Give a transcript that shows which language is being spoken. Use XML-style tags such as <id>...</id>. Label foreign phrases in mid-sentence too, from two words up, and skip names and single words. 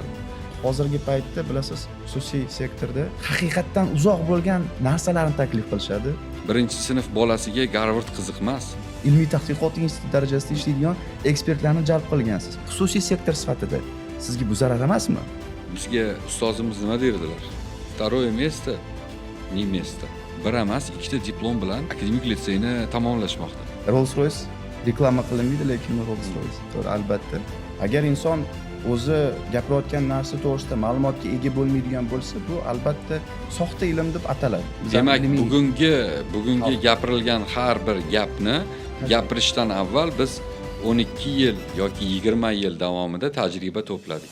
<uz>Hozirgi paytda bilasiz, xususiy sektorda haqiqatdan uzoq bo'lgan narsalarni taklif qilishadi. Birinchi sinf bolasiga Garvard qiziq emas. Ilmiy tadqiqot instituti darajasida ishlaydigan ekspertlarni jalb qilgansiz. Xususiy sektor sifatida sizga bu zarar emasmi? Bizga ustozimiz nima derdilar?</uz> <ru>Второе место, не место.</ru> <uz>Bir emas, ikkita diplom bilan akademik litseyni tamomlashmoqda. Rolls-Royce reklama qilinmaydi, lekin Rolls-Royce. To'g'ri, albatta. Agar inson o'zi gapirayotgan narsa to'g'risida ma'lumotga ega bo'lmaydigan bo'lsa, bu albatta soxta ilm deb ataladi. Demak, bugungi gapirilgan har bir gapni gapirishdan avval biz 12 yil yoki 20 yil davomida tajriba to'pladik.</uz>